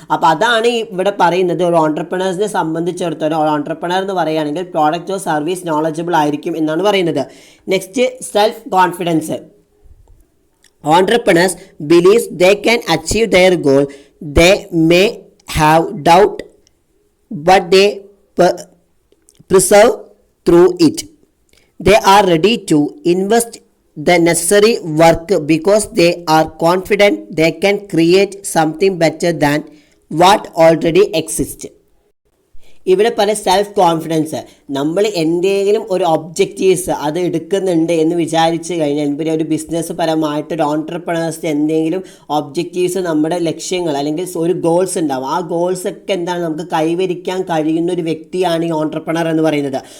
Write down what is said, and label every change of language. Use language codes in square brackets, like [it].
[ml] അപ്പോൾ അതാണ് ഇവിടെ പറയുന്നത് ഒരു ഓൺട്രപ്രണേഴ്സിനെ സംബന്ധിച്ചിടത്തോളം ഓൺട്രപ്രണർ എന്ന് പറയുകയാണെങ്കിൽ പ്രോഡക്റ്റ് ഓർ സർവീസ് നോളജബിൾ ആയിരിക്കും എന്നാണ് പറയുന്നത്. [en] Next, self confidence. Entrepreneurs believe they can achieve their goal. They may have doubt, but they persevere through it. They are ready to invest the necessary work because they are confident they can create something better than what already exists. [ml] ഇവിടെ പല self confidence, നമ്മൾ എന്തെങ്കിലും ഒരു objectives അത് എടുക്കുന്നുണ്ട് എന്ന് വിചാരിച്ച് കഴിഞ്ഞാൽ പിന്നെ ഒരു ബിസിനസ് പരമായിട്ട് ഒരു ഓൺട്രപ്രണേഴ്സിന് എന്തെങ്കിലും ഒബ്ജക്റ്റീവ്സ് നമ്മുടെ ലക്ഷ്യങ്ങൾ അല്ലെങ്കിൽ ഒരു ഗോൾസ് ഉണ്ടാവും. ആ ഗോൾസൊക്കെ എന്താണ് നമുക്ക് കൈവരിക്കാൻ കഴിയുന്ന ഒരു വ്യക്തിയാണ് ഈ ഓൺട്രപ്രണർ എന്ന് പറയുന്നത്.